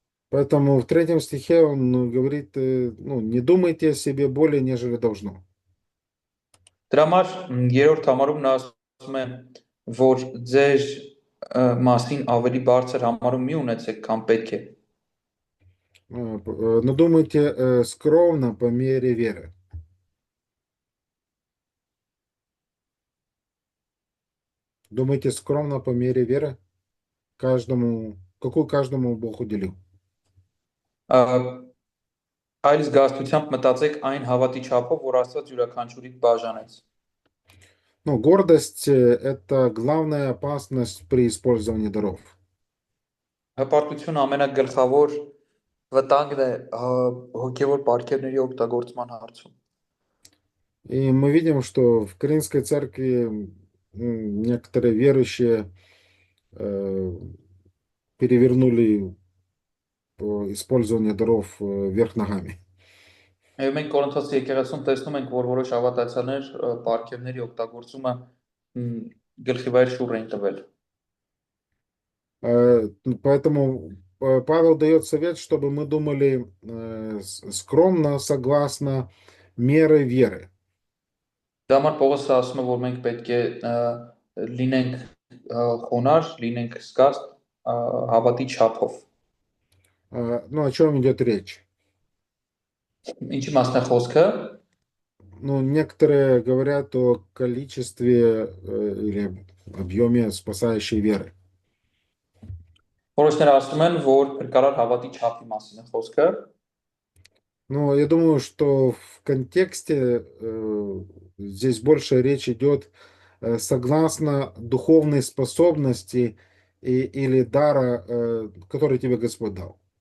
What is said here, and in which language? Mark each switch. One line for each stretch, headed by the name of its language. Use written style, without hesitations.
Russian: Поэтому в 3 стихе он говорит, ну, не думайте о себе более, нежели должно.
Armenian: Դրա համար երրորդ համարում նա ասում է, որ ձեր մասին ավելի բարձր համարում մի ունեցեք, քան պետք է։
Russian: Но думайте скромно по мере веры. Думайте скромно по мере веры, какую каждому Бог уделил.
Armenian: Այլ զգաստությամբ մտածեք այն հավատի չափով, որ Աստված յուրաքանչյուրիդ բաժանեց։
Russian: Ну, гордость – это главная опасность при использовании даров.
Armenian: Հպարտությունը ամենագլխավոր վտանգն է հոգևոր պարգևների օգտագործման հարցում։
Russian: И мы видим, что в Каринской церкви некоторые верующие перевернули использование даров вверх ногами.
Armenian: Եվ մենք Կորինթոս եկեղեցում տեսնում ենք, որ որոշ հավատացյալներ պարգևների օգտագործումը գլխի վայր շուռ են տվել։
Russian: Поэтому Павел дает совет, чтобы мы думали скромно, согласно меры веры.
Armenian: Դա համար Պողոսը ասում է, որ մենք պետք է լինենք խոնար, լինենք զգաստ հավատի չափով։
Russian: Ну, о чем идет речь?
Armenian: Ինչի մասն է խոսքը։
Russian: Ну, некоторые говорят о количестве или объеме спасающей веры.
Armenian: Որոշները ասում են, որ փրկարար հավատի չափի մասին է խոսքը։
Russian: Ну, я думаю, что в контексте здесь больше речь идет согласно духовной способности или дара, который тебе Господь дал.